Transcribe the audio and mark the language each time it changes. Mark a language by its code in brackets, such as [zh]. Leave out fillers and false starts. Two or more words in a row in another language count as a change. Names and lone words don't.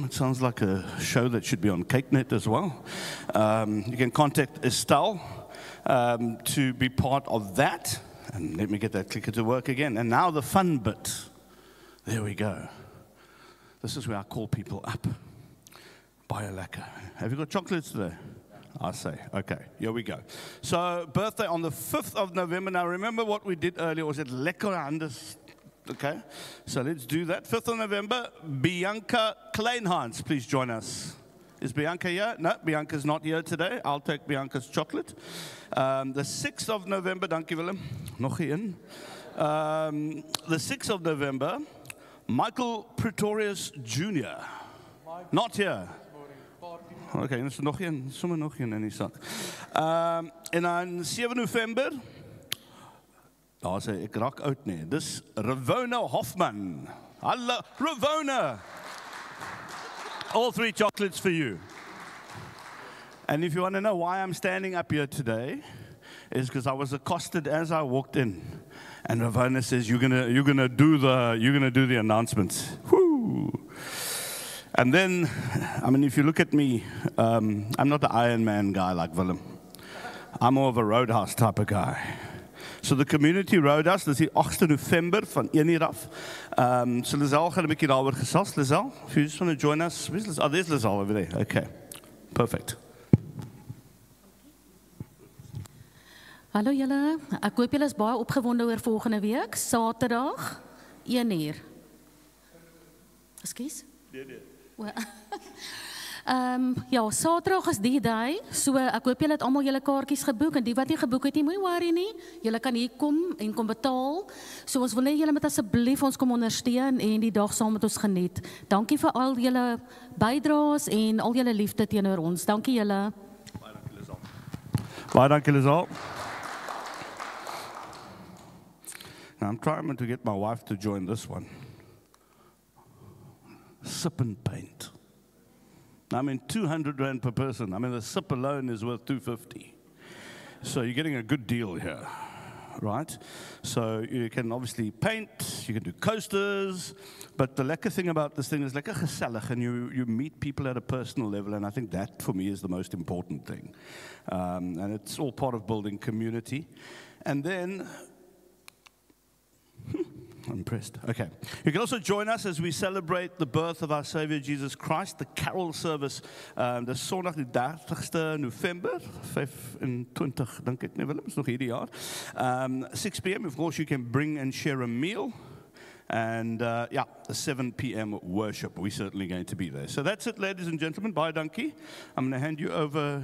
[en] It sounds like a show that should be on CakeNet as well. You can contact Estelle to be part of that. And let me get that clicker to work again. And now the fun bit. There we go. This is where I call people up. [af] Baie lekker. [en] Have you got chocolates today? I say, okay, here we go. So, birthday on the 5th of November. Now, remember what we did earlier, was it [af] lekker anders? [en] Okay, so let's do that. 5th of November, Bianca Kleinhans, please join us. Is Bianca here? No, Bianca's not here today. I'll take Bianca's chocolate. The 6th of November, [af] dankie Willem. Nog een. [en] The 6th of November, Michael Pretorius Jr. Not here. [af] Okay, dus nog een, sommer nog een in die sak. En dan 7 November, daar sê ek raak oud nie. Dis Ravona Hoffman. Hallo, Ravona. [en] All 3 chocolates for you. And if you want to know why I'm standing up here today, is because I was accosted as I walked in, and Ravona says, "You're gonna do the announcements." Woo! And then, I mean, if you look at me, I'm not the Iron Man guy like Willem. I'm more of a roadhouse type of guy. So the community roadhouse, [af] dis die 8 November van 1 uur af. So Lizelle gaan 'n bietjie daaroor gesels. Lizelle, [en] if you just want to join us. There's Lizelle over there. Okay, perfect. [af] Hallo julle, ek hoop julle is baie opgewonde oor volgende week, Saterdag, 1 uur. Ekskuus? Nee. Ja, Saterdag is die day, so ek hoop julle het almal julle kaartjies geboek, en die wat nie geboek het nie, moenie worry nie, julle kan hier kom en kom betaal, so ons wil net julle met asseblief ons kom ondersteun en die dag saam met ons geniet. Dankie vir al julle bydraes en al julle liefde teenoor ons, dankie julle. Baie dankie Lizelle. Baie dankie Lizelle. [en] Now I'm trying to get my wife to join this one. Sip and paint. I mean, 200 rand per person. I mean, the sip alone is worth 250. So you're getting a good deal here, right? So you can obviously paint, you can do coasters, but the lekker thing about this thing is [af] lekker gesellig, [en] and you meet people at a personal level, and I think that for me is the most important thing. And it's all part of building community. And then, I'm impressed. Okay. You can also join us as we celebrate the birth of our Savior Jesus Christ, the carol service, the [af] Sondag die 30ste November, 25, dink ek nie Willem, is nog hierdie jaar. [en] 6 p.m. Of course you can bring and share a meal. And yeah, the 7 p.m. worship. We're certainly going to be there. So that's it, ladies and gentlemen. [af] Baie dankie. [en] I'm going to hand you over.